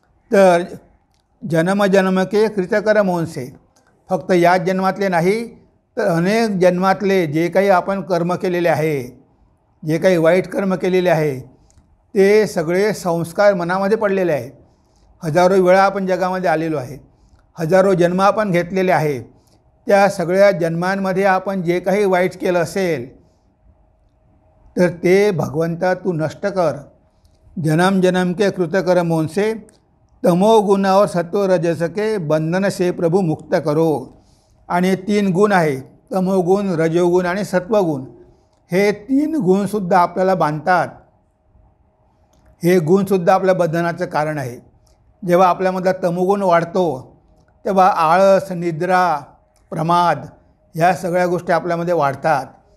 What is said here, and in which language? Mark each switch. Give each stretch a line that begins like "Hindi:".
Marathi: तर
Hindi: जन्म के कृतकर्म होनसे,
Marathi: फक्त याच जन्मातले नाही तर अनेक जन्मातले जे काही आपण कर्म केलेले आहे, जे काही वाईट कर्म केलेले आहे, ते सगळे संस्कार मनामध्ये पडलेले आहे. हजारो वेळा आपण जगामध्ये आलेलो आहे, हजारो जन्म आपण घेतलेले आहे. त्या सगळ्या जन्मांमध्ये आपण जे काही वाईट केलं असेल तर ते भगवंता तू नष्ट कर.
Hindi: जन्म जन्म के कृतकर्म होनसे तमोगुण और सत्व रजस के बंधन से प्रभु मुक्त करो.
Marathi: आणि 3 गुण आहे, तमोगुण, रजोगुण आणि सत्वगुण. हे 3 गुणसुद्धा आपल्याला बांधतात. हे गुणसुद्धा आपल्या बंधनाचं कारण आहे. जेव्हा आपल्यामधला तमोगुण वाढतो तेव्हा आळस, निद्रा, प्रमाद ह्या सगळ्या गोष्टी आपल्यामध्ये वाढतात.